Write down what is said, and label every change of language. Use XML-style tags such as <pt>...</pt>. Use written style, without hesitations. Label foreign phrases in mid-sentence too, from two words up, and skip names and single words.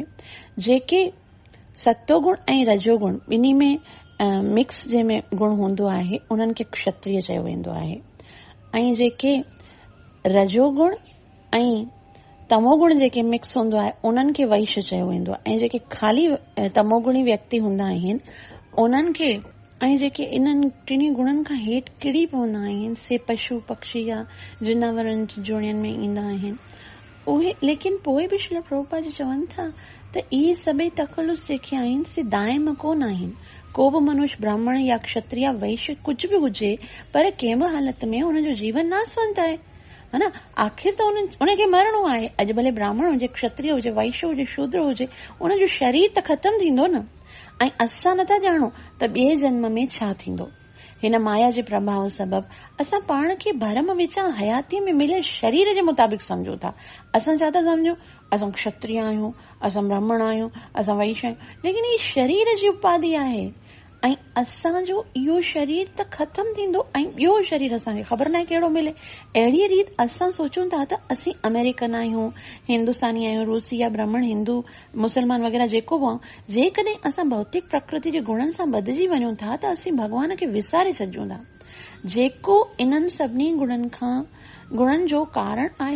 <sd>जेके सतोगुण ऐं रजोगुण ॿिन्ही में मिक्स जंहिंमें गुण हूंदो आहे उन्हनि खे क्षत्रिय चयो वेंदो आहे। ऐं जेके रजोगुण ऐं तमोगुण जेके मिक्स हूंदो आहे उन्हनि खे वैश्य चयो वेंदो आहे, ऐं जेके ख़ाली तमोगुणी व्यक्ति हूंदा आहिनि उन्हनि खे, ऐं जेके इन्हनि टिनी गुणनि खां हेठि किरी पवंदा आहिनि, से पशु पक्षी या जानवरनि जोड़ियुनि में ईंदा आहिनि उहे। लेकिन पोइ बि श्रील प्रभुपाद जी चवनि था त इहे सभई तखलुस जेके आहिनि से दाइम कोन आहिनि। को बि मनुष्य ब्राह्मण या क्षत्रिय या वैश्य कुझु बि हुजे पर कंहिं बि हालत में हुनजो जीवन नासवंत आहे, है न। आख़िर त उनखे मरणो आहे। अॼु भले ब्राह्मण हुजे, क्षत्रिय हुजे, वैश्य हुजे, शूद्र हुजे, उनजो शरीर त ख़तम थींदो न। ऐं असां नथा ॼाणो त ॿिए जन्म में छा थींदो। हिन माया जे प्रभाव सबबि असां पाण खे भरम विचां हयातीअ में मिलियल शरीर जे मुताबिक़ सम्झूं था। असां छा था सम्झूं, असां क्षत्रिय आहियूं, असां ब्राह्मण आहियूं, असां वैश्य आहियूं, लेकिन ही शरीर जी उपाधि आहे ऐं असांजो इहो शरीर त ख़तम थींदो ऐं ॿियो शरीर असांखे ख़बर नाहे कहिड़ो मिले। अहिड़ी रीति असां सोचूं था त असीं अमेरिकन आहियूं, हिंदुस्तानी आहियूं, रूसी या ब्राह्मण, हिंदू, मुसलमान वग़ैरह जेको बि, जेकॾहिं असां भौतिक प्रकृति जे गुणनि सां बदिजी वञूं था त असीं भॻवान खे विसारे छॾियूं था, जेको इन्हनि सभिनी गुणनि जो कारण आहे।</sd>